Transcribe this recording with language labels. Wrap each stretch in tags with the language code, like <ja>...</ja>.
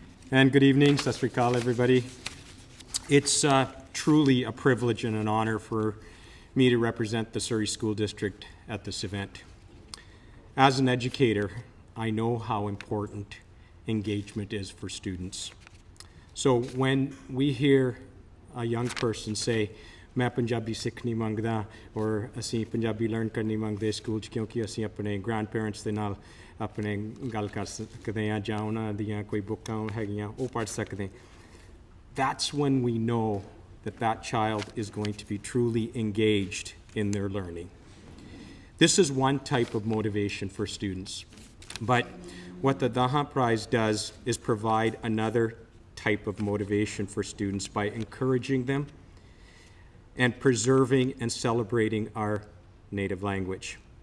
<en>And good evening, Sat Sri Akal, everybody. It's truly a privilege and an honor for me to represent the Surrey School District at this event. As an educator, I know how important engagement is for students. So when we hear a young person say,</en> <pa>मैं पंजाबी सीखनी मंगदा और ਅਸੀਂ Punjabi learn ਕਰਨੀ ਮੰਗਦੇ school 'ਚ ਕਿਉਂਕਿ ਅਸੀਂ ਆਪਣੇ ਗ੍ਰੈਂਡਪੇਰੈਂਟਸ ਦੇ ਨਾਲ ਆਪਣੇ ਗੱਲ ਕਰ ਸਕਦੇ ਹਾਂ ਜਾਂ ਉਹਨਾਂ ਦੀਆਂ ਕੋਈ ਬੁੱਕਾਂ ਹੈਗੀਆਂ ਉਹ ਪੜ੍ਹ ਸਕਦੇ</pa> <en>that's when we know that that child is going to be truly engaged in their learning. This is one type of motivation for students, but what the Dhahan Prize does is provide another type of motivation for students by encouraging them and preserving and celebrating our native language.</en>